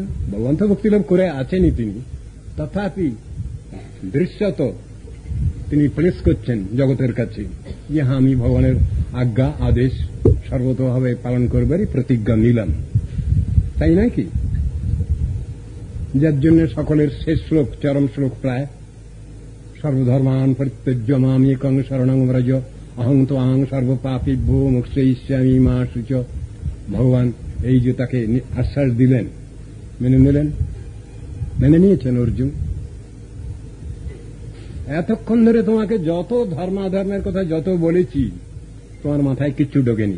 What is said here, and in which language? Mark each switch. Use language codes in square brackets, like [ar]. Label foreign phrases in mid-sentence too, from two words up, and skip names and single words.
[bn] ভগবান তো ভক্তি লাভ করে আছেনই তিনি, তথাপি দৃশ্যত তিনি প্লেস করছেন জগতের কাছে যে হ্যাঁ, আমি ভগবানের আজ্ঞা আদেশ সর্বতভাবে পালন করবারই প্রতিজ্ঞা নিলাম। তাই নয় কি? যার জন্য সকলের শেষ শ্লোক, চরম শ্লোক প্রায়, [sa] সর্বধর্মান পরিত্যজ্য মাম একং শরণং ব্রজ অহং ত্বাং সর্বপাপেভ্যো মোক্ষয়িষ্যামি মা শুচ। [bn] ভগবান এই যে তাকে আশ্বাস দিলেন, মেনে নিলেন, মেনে নিয়েছেন অর্জুন। এতক্ষণ ধরে তোমাকে যত ধর্মাধর্মের কথা যত বলেছি, তোমার মাথায় কিচ্ছু ঢোকেনি।